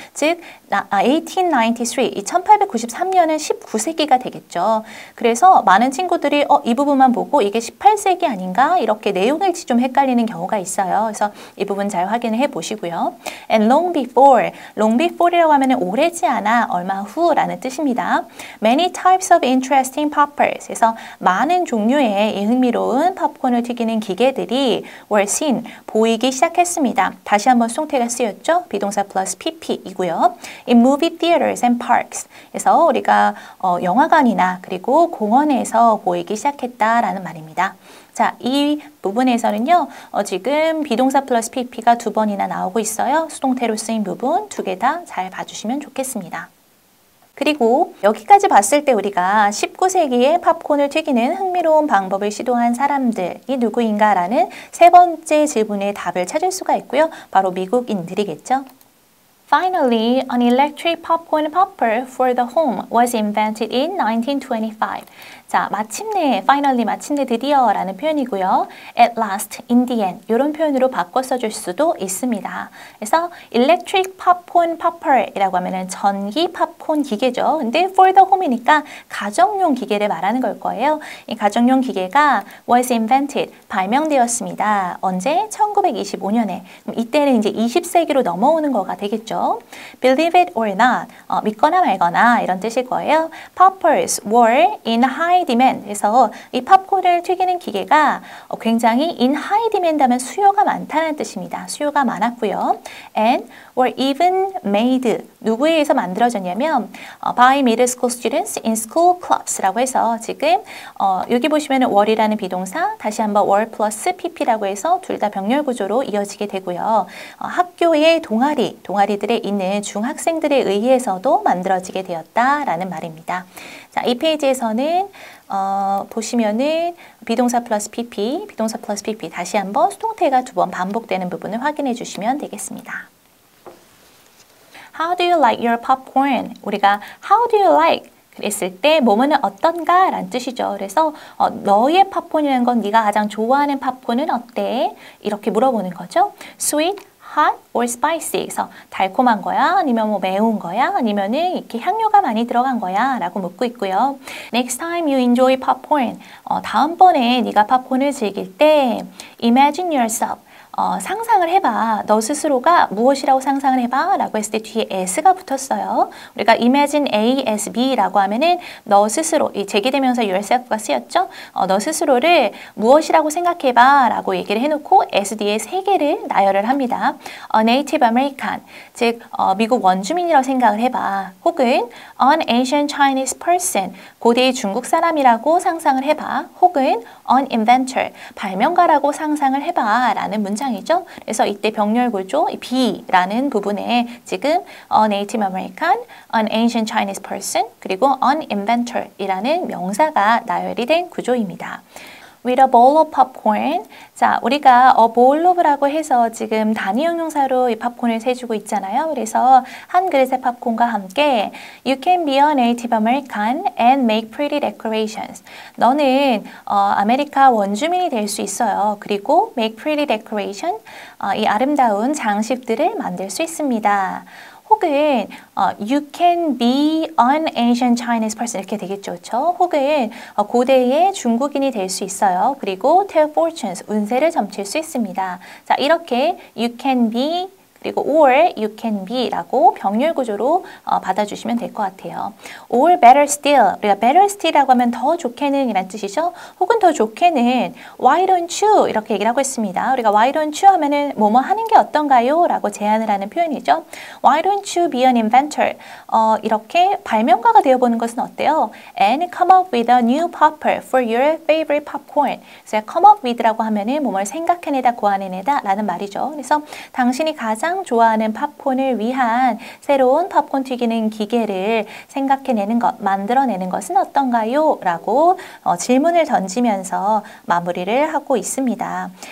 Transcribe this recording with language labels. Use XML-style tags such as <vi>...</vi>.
<ko>즉 1893, 이 1893년은 19세기가 되겠죠. 그래서 많은 친구들이 이 부분만 보고 이게 18세기 아닌가? 이렇게 내용일지 좀 헷갈리는 경우가 있어요. 그래서 이 부분 잘 확인을 해 보시고요.</ko> <en>And long before</en> <ko>이라고 하면은 오래지 않아, 얼마 후라는 뜻입니다.</ko> <en>Many types of interesting poppers.</en> <ko>그래서 많은 종류의 이 흥미로운 팝콘을 튀기는 기계들이</ko> <en>were seen,</en> <ko>보이기 시작했습니다. 다시 한번 수동태가 쓰였죠. 비동사 플러스 pp이고요.</ko> <en>In movie theaters and parks.</en> <ko>그래서 우리가 영화관이나 그리고 공원에서 보이기 시작했다라는 말입니다. 자, 이 부분에서는요, 지금 비동사 플러스 pp가 2번이나 나오고 있어요. 수동태로 쓰인 부분 2개 다 잘 봐주시면 좋겠습니다. 그리고 여기까지 봤을 때 우리가 19세기에 팝콘을 튀기는 흥미로운 방법을 시도한 사람들이 누구인가라는 세 번째 질문의 답을 찾을 수가 있고요. 바로 미국인들이겠죠.</ko> <en>Finally, an electric popcorn popper for the home was invented in 1925.</en> <ko>자, 마침내, finally, 마침내 드디어라는 표현이고요.</ko> <en>At last, in the end,</en> <ko>이런 표현으로 바꿔 써줄 수도 있습니다. 그래서</ko> <en>electric popcorn popper</en> <ko>이라고 하면은 전기 팝콘 기계죠. 근데</ko> <en>for the home</en> <ko>이니까 가정용 기계를 말하는 걸 거예요. 이 가정용 기계가</ko> <en>was invented,</en> <ko>발명되었습니다. 언제? 1925년에. 이때는 이제 20세기로 넘어오는 거가 되겠죠.</ko> <en>Believe it or not,</en> <ko>믿거나 말거나 이런 뜻일 거예요.</ko> <en>Poppers were in high demand.</en> <ko>그래서 이 팝콘을 튀기는 기계가 굉장히</ko> <en>in high demand</en> <ko>하면 수요가 많다는 뜻입니다. 수요가 많았고요.</ko> <en>And were even made.</en> <ko>누구에 의해서 만들어졌냐면</ko> <en>by middle school students in school clubs</en> <ko>라고 해서 지금 여기 보시면 were이라는 비동사 다시 한번 were 플러스 pp라고 해서 둘 다 병렬 구조로 이어지게 되고요. 학교의 동아리들에 있는 중학생들에 의해서도 만들어지게 되었다라는 말입니다. 자, 이 페이지에서는 보시면은 비동사 플러스 pp 다시 한번 수동태가 2번 반복되는 부분을 확인해 주시면 되겠습니다.</ko> <en>How do you like your popcorn?</en> <ko>우리가</ko> <en>how do you like?</en> <ko>그랬을 때 뭐뭐는 어떤가? 라는 뜻이죠. 그래서 너의 팝콘이라는 건 네가 가장 좋아하는 팝콘은 어때? 이렇게 물어보는 거죠.</ko> <en>Sweet, hot or spicy.</en> <ko>그래서 달콤한 거야? 아니면 뭐 매운 거야? 아니면은 이렇게 향료가 많이 들어간 거야? 라고 묻고 있고요.</ko> <en>Next time you enjoy popcorn.</en> <ko>다음번에 네가 팝콘을 즐길 때</ko> <en>imagine yourself.</en> <ko>상상을 해봐. 너 스스로가 무엇이라고 상상을 해봐 라고 했을 때 뒤에 s가 붙었어요. 우리가</ko> <en>imagine A as B</en> <ko>라고 하면은 너 스스로, 이 제기대명사 yourself가 쓰였죠. 너 스스로를 무엇이라고 생각해봐 라고 얘기를 해놓고 s 뒤에 3개를 나열을 합니다. Native American, 즉 미국 원주민이라고 생각을 해봐. 혹은</ko> <en>an ancient Chinese person,</en> <ko>고대의 중국 사람이라고 상상을 해봐. 혹은</ko> <en>an inventor,</en> <ko>발명가라고 상상을 해봐 라는 문장이죠. 그래서 이때 병렬 구조 B라는 부분에 지금</ko> <en>a native American, an ancient Chinese person,</en> <ko>그리고 an inventor 이라는 명사가 나열이 된 구조입니다.</ko> <en>with a bowl of popcorn.</en> <ko>자, 우리가 a bowl of라고 해서 지금 단위 형용사로 이 팝콘을 세주고 있잖아요. 그래서 한 그릇의 팝콘과 함께</ko> <en>You can be a Native American and make pretty decorations.</en> <ko>너는 아메리카 원주민이 될 수 있어요. 그리고</ko> <en>make pretty decoration,</en> <ko>이 아름다운 장식들을 만들 수 있습니다.</ko> <en>혹은 you can be an ancient Chinese person</en> <ko>이렇게 되겠죠. 그렇죠? 혹은 고대의 중국인이 될 수 있어요. 그리고</ko> <en>tell fortunes,</en> <ko>운세를 점칠 수 있습니다. 자, 이렇게</ko> <en>you can be</en> <ko>그리고</ko> <en>or you can be</en> <ko>라고 병렬 구조로 받아주시면 될 것 같아요.</ko> <en>or better still,</en> <ko>우리가 better still이라고 하면 더 좋게는 이란 뜻이죠. 혹은 더 좋게는</ko> <en>why don't you</en> <ko>이렇게 얘기를 하고 있습니다. 우리가</ko> <en>why don't you</en> <ko>하면은 뭐뭐 하는 게 어떤가요? 라고 제안을 하는 표현이죠.</ko> <en>Why don't you be an inventor?</en> <ko>이렇게 발명가가 되어보는 것은 어때요?</ko> <en>And come up with a new popper for your favorite popcorn.</en> <ko>그래서</ko> <en>come up with</en> <ko>라고 하면은 뭐뭘 생각해내다, 고안해내다 라는 말이죠. 그래서 당신이 가장 좋아하는 팝콘을 위한 새로운 팝콘 튀기는 기계를 생각해내는 것, 만들어내는 것은 어떤가요? 라고 질문을 던지면서 마무리를 하고 있습니다.</ko>